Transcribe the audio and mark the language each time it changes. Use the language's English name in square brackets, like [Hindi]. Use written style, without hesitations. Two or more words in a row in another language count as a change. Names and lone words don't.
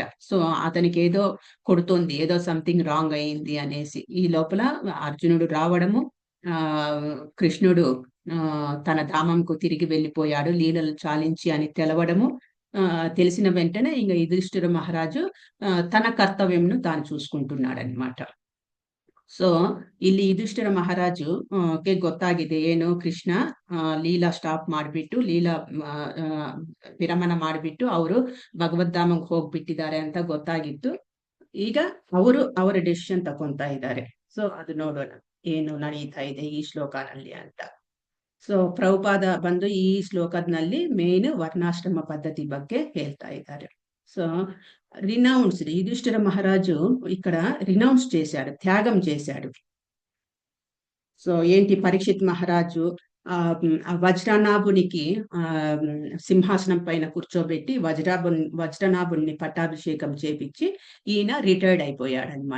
[Telugu] సో అతనికి ఏదో కొడుతోంది, ఏదో [English] something wrong [Telugu] అయింది అనేసి. ఈ లోపల అర్జునుడు రావడము, కృష్ణుడు తన ధామంకు తిరిగి వెళ్ళిపోయాడు లీలలు చాలించి అని తెలవడము, తెలిసిన వెంటనే ఇంకా యుధిష్ఠిర మహారాజు తన కర్తవ్యంను తాను చూసుకుంటున్నాడు అనమాట. [Kannada] ಸೊ ಇಲ್ಲಿ ಯುಧಿಷ್ಠಿರ ಮಹಾರಾಜು ಗೆ ಗೊತ್ತಾಗಿದೆ ಏನು, ಕೃಷ್ಣ ಲೀಲಾ ಸ್ಟಾಪ್ ಮಾಡಿಬಿಟ್ಟು ಲೀಲಾ ವಿರಮಣ ಮಾಡಿಬಿಟ್ಟು ಅವರು ಭಗವದ್ಧಾಮಕ್ಕೆ ಹೋಗ್ಬಿಟ್ಟಿದ್ದಾರೆ ಅಂತ ಗೊತ್ತಾಗಿತ್ತು. ಈಗ ಅವರು ಅವರ ಡೆಸಿಷನ್ ತಗೊಂತಾ ಇದ್ದಾರೆ. ಸೊ ಅದು ನೋಡೋಣ ಏನು ನಡೀತಾ ಇದೆ ಈ ಶ್ಲೋಕನಲ್ಲಿ ಅಂತ. ಸೊ ಪ್ರಭುಪಾದ ಬಂದು ಈ ಶ್ಲೋಕದಲ್ಲಿ ಮೇನ್ ವರ್ಣಾಶ್ರಮ ಪದ್ಧತಿ ಬಗ್ಗೆ ಹೇಳ್ತಾ ಇದ್ದಾರೆ. [Telugu] సో రినౌన్స్డ్, యుధిష్ఠిర మహారాజు ఇక్కడ రినౌన్స్ చేశాడు, త్యాగం చేశాడు. సో ఏంటి, పరీక్షిత్ మహారాజు వజ్రనాభునికి సింహాసనం పైన కూర్చోబెట్టి వజ్రనాభుని పట్టాభిషేకం చేపించి ఈయన రిటైర్డ్ అయిపోయాడు అనమాట.